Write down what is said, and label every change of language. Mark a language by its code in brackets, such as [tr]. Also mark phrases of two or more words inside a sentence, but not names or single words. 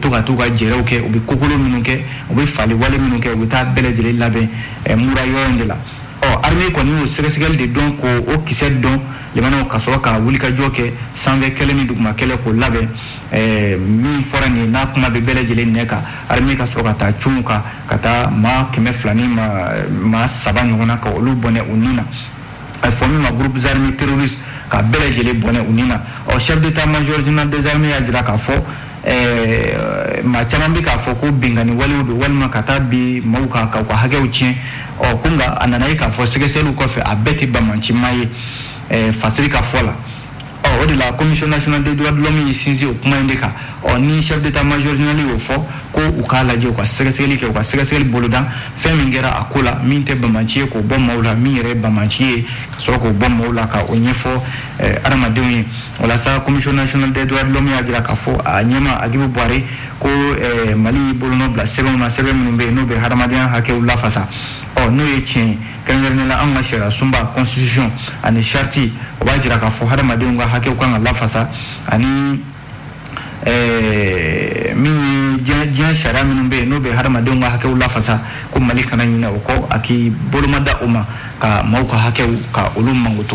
[bm] to ka t'u ka jɛrɛw kɛ u bɛ kokolo minnu kɛ u bɛ fali wale minnu kɛ u bɛ taa bɛɛ lajɛlen labɛn mura yɔrɔ in de la armée kɔni y'o sɛgɛsɛgɛli de dɔn k'o kisɛ dɔn limanaw ka sɔrɔ ka wulikajɔ kɛ sanfɛ kɛlɛ ni duguma kɛlɛ k'o labɛn min fɔra nin n'a kuma bɛ bɛɛ lajɛlen nɛ kan armée ka sɔrɔ ka taa cunw kan ka taa maa 200 ni maa 3 ɲɔgɔn na ka olu bɔnɛ u ni na a fɔ min ma [fr] groupes armés terroristes [bm] ka bɛɛ lajɛlen bɔnɛ u ni na [fr] chef d'état-major général des armées [bm] y'a jira k'a fɔ maa caman bɛ k'a fɔ ko binkani walew don walima ka taa bi maaw ka u ka hakɛw tiɲɛ ko nka a nana ye k'a fɔ sɛgɛsɛgɛliw kɔfɛ a bɛɛ tɛ bamancima ye fasiri ka fɔ la o de la [fr] commission nationale des droits de l'homme [bm] y'i sinsin o kuma in de kan ni [fr] chef d'état-major général [bm] y'o fɔ ko u k'a lajɛ u ka sɛgɛsɛgɛli kɛ u ka sɛgɛsɛgɛli boloda fɛn min kɛra a ko la min tɛ bamanci ye k'o bɔ maaw la min yɛrɛ ye bamanci ye ka sɔrɔ k'o bɔ maaw la ka o ɲɛfɔ adamadenw ye walasa [fr] commission nationale des droits de l'homme [bm] y'a jira k'a fɔ a ɲɛma Agibu Buware ko Mali bolonɔ bila sɛbɛnw na sɛbɛn minnu bɛ yen n'o bɛ hadamadenya hakɛw lafasa n'o ye tiɲɛ kɛrɛnkɛrɛnnen la an ka sariya sunba constitution ani charte o b'a jira k'a fɔ hadamadenw ka hakɛw kan ka lafasa ani min diɲɛ sariya minnu bɛ yen n'o bɛ hadamadenw ka hakɛw lafasa ko Mali kana ɲinɛ o kɔ a k'i bolomada o ma ka maaw ka hakɛw ka olu mangoto